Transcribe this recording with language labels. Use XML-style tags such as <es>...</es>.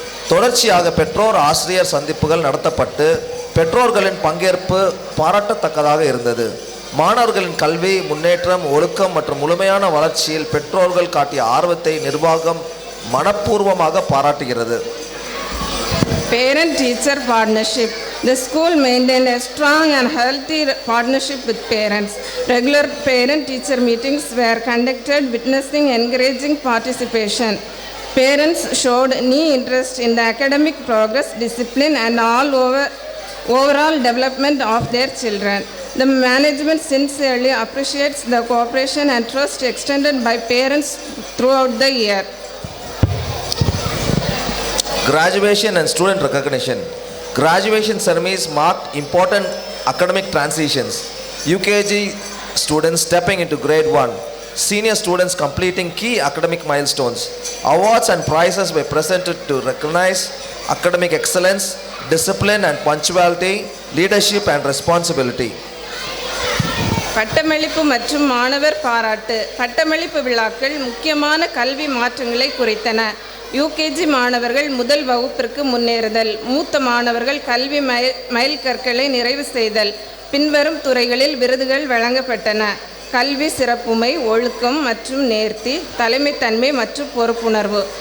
<ta>தொடர்ச்சியாக பெற்றோர் ஆசிரியர் சந்திப்புகள் நடத்தப்பட்டு பெற்றோர்களின் பங்கேற்பு பாராட்டத்தக்கதாக இருந்தது. மாணவர்களின் கல்வி முன்னேற்றம், ஒழுக்கம் மற்றும் முழுமையான வளர்ச்சியில் பெற்றோர்கள் காட்டிய ஆர்வத்தை நிர்வாகம் மனப்பூர்வமாக பாராட்டுகிறது.</ta> <en>Parent-teacher partnership. The school maintained a strong and healthy partnership with parents. Regular parent-teacher meetings were conducted, witnessing encouraging participation. Parents showed keen interest in the academic progress, discipline, and overall development of their children. The management sincerely appreciates the cooperation and trust extended by parents throughout the year. Graduation and student recognition. Graduation ceremonies marked important academic transitions. UKG students stepping into grade 1, senior students completing key academic milestones. Awards and prizes were presented to recognize academic excellence, discipline and punctuality, leadership and responsibility.</en> <ta>பட்டமளிப்பு மற்றும் மாணவர் பாராட்டு. பட்டமளிப்பு விழாக்கள் முக்கியமான கல்வி மாற்றங்களை குறித்தன. UKG மாணவர்கள் முதல் வகுப்பிற்கு முன்னேறுதல், மூத்த மாணவர்கள் கல்வி மைல்கற்களை நிறைவு செய்தல். பின்வரும் துறைகளில் விருதுகள் வழங்கப்பட்டன: கல்வி சிறப்புமை, ஒழுக்கம் மற்றும் நேர்த்தி, தலைமைத்தன்மை மற்றும் பொறுப்புணர்வு.</ta>